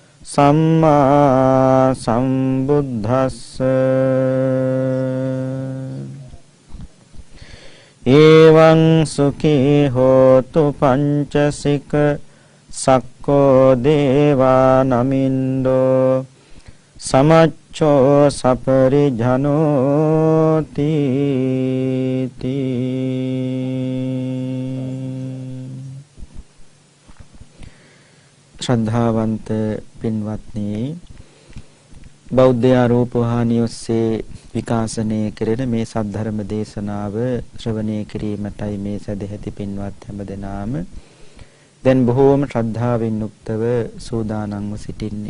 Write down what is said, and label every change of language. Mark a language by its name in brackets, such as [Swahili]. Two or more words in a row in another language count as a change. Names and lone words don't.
[Pali] සම්මා සම්බුද්දස්ස එවං සුඛී හෝතු පංචසික සක්කෝ දේවා නමින්දෝ සමච්ඡෝ [Sinhala] සපරිජනෝති ශ්‍රද්ධාවන්ත පින්වත්නි බෞද්ධ ආරෝපවාහිනිය ඔස්සේ විකාශනය කෙරෙන මේ සද්ධර්ම දේශනාව ශ්‍රවණය කිරීමටයි මේ සදැහැති පින්වත් හැමදෙනාම දැන් බොහෝම ශ්‍රද්ධාවෙන් යුක්තව සූදානම්ව සිටින්නේ.